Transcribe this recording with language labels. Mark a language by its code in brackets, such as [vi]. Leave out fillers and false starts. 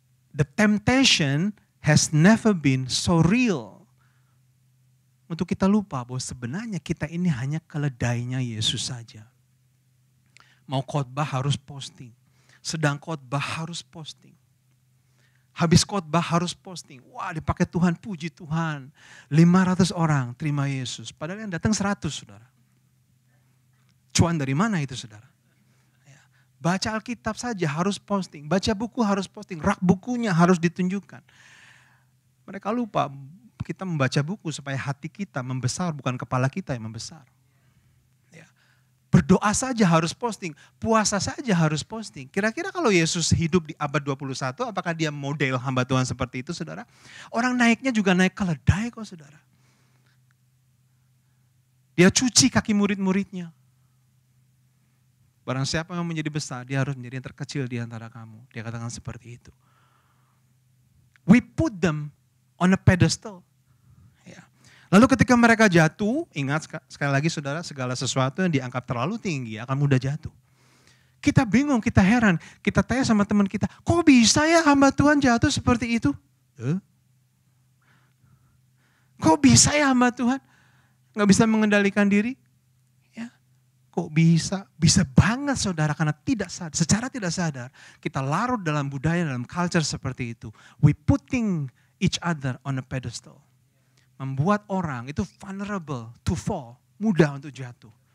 [en] The temptation has never been so real. [id] Untuk kita lupa bahwa sebenarnya kita ini hanya keledainya Yesus saja. Mau khotbah harus posting. Sedang khotbah harus posting. Habis khotbah harus posting. Wah dipakai Tuhan, puji Tuhan. 500 orang terima Yesus. Padahal yang datang 100 saudara. Cuan dari mana itu saudara? Baca Alkitab saja harus posting, baca buku harus posting, rak bukunya harus ditunjukkan. Mereka lupa kita membaca buku supaya hati kita membesar, bukan kepala kita yang membesar. Ya. Berdoa saja harus posting, puasa saja harus posting. Kira-kira kalau Yesus hidup di abad 21, apakah dia model hamba Tuhan seperti itu saudara? Orang naiknya juga naik keledai kok saudara. Dia cuci kaki murid-muridnya. Barang siapa yang menjadi besar, dia harus menjadi yang terkecil di antara kamu. Dia katakan seperti itu. [en] We put them on a pedestal. [id] Ya. Lalu ketika mereka jatuh, ingat sekali lagi saudara, segala sesuatu yang diangkat terlalu tinggi akan mudah jatuh. Kita bingung, kita heran. Kita tanya sama teman kita, kok bisa ya hamba Tuhan jatuh seperti itu? Kok bisa ya hamba Tuhan? Gak bisa mengendalikan diri? Kok bisa? Bisa banget saudara karena tidak sadar, secara tidak sadar kita larut dalam budaya, dalam culture seperti itu. [en] We putting each other on a pedestal. [id] Membuat orang itu [en] vulnerable to fall, [id] mudah untuk jatuh.